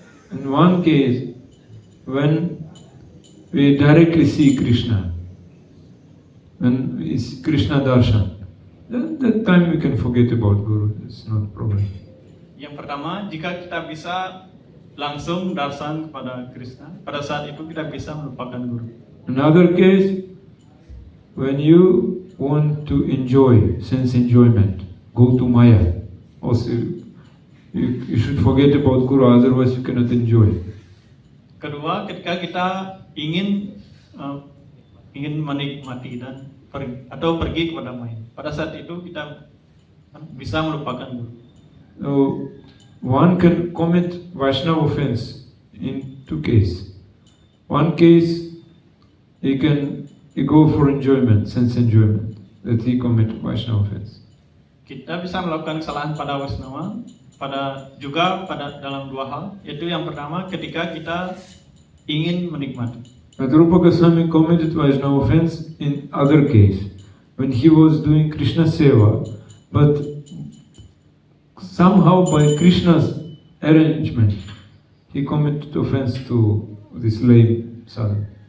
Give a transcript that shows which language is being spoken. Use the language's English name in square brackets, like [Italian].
[English] In one case, when we directly see Krishna, when it's Krishna darshan, that time we can forget about Guru. It's not a problem. [Indonesian] Yang pertama, jika kita bisa langsung darsan kepada Krishna, pada saat itu kita bisa melupakan guru. [English] Another case, when you want to enjoy sense enjoyment, go to Maya. Also, you should forget about Guru, otherwise you cannot enjoy. [Indonesian] Kedua, ketika kita ingin menikmati dan pergi kepada Maya, pada saat itu kita bisa melupakan guru. [English] So, one can commit Vaishnava offense in two cases. One case, he go for enjoyment, sense enjoyment, that he commit Vaishnava offense. [Indonesian] Kita bisa melakukan kesalahan pada Vaishnava, juga dalam dua hal, yaitu yang pertama ketika kita ingin menikmati. [English] But Rupa Goswami committed Vaishnava offense in other case, when he was doing Krishna Seva, but somehow by Krishna's arrangement, he committed offense to this lame sadhu.